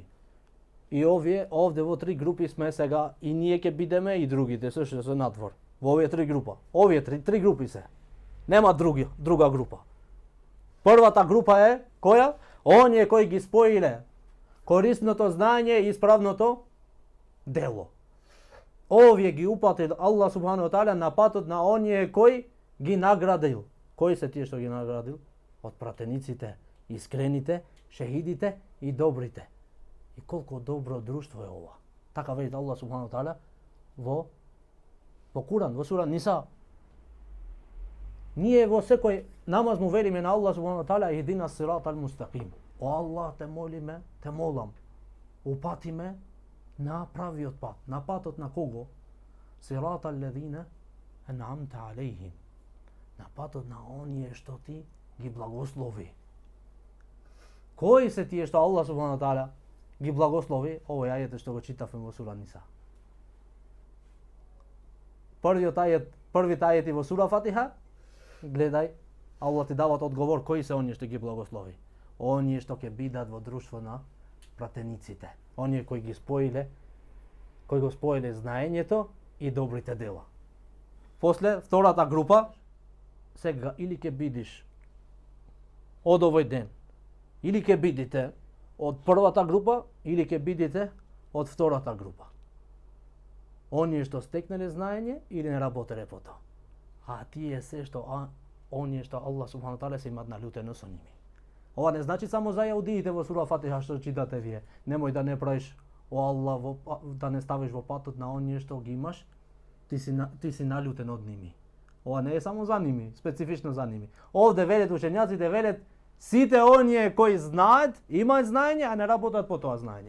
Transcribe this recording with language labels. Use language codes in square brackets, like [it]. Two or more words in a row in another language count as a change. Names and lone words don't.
[mk] И овде во три групи сме сега и ние ќе бидеме и другите што се надвор. Во овие три група. Овие три групи се. Нема друга група. Првата група е која? Оние кои ги споиле корисното знаење и исправното дело. Овие ги упатил Аллах [ar] سبحانه وتعالى [mk] на патот на оние кои ги наградил. Кои се тие што ги наградил? Од пратениците, искрените, шехидите и добрите. И колку добро друштво е ова. Така вели Аллах [ar] سبحانه وتعالى [mk] во Куран, во сура Ниса. Ние во секој намаз му велиме на Аллах [ar] سبحانه وتعالى اهدنا الصراط المستقيم. [mk] О Аллах, те молиме, те молам. Упатиме на правиот пат, на патот на кого? [ar] صراط الذين أنعمت عليهم. [mk] На патот на оние што ти ги благослови. Кои се тие што Аллах [ar] سبحانه وتعالى [mk] ги благослови? Овој ајет што го читавме во сура Ниса. Првите ајети во сура Фатиха, гледај, Аллах ти дават одговор кои се оние што ги благослови. Оние што ќе бидат во друштво на пратениците. Оние кои го споиле знаењето и добрите дела. После втората група, сега или ќе бидиш од овој ден, или ќе бидите од првата група, или ќе бидите од втората група. Оние што стекнале знаење или не работеле по тоа. А тие се што оние што Аллах [ar] سبحانه تعالى [mk] се имат налютено со ними. Ова не значи само за јаудиите во сура Фатиха што читате вие. Немој да не правиш о Аллах да не ставиш во патот на оние што ги имаш, ти си налютен од ними. Ова не е само за ними, специфично за ними. Овде велат учењаците, велат сите оние кои знаат, имаат знаење, а не работат по тоа знаење.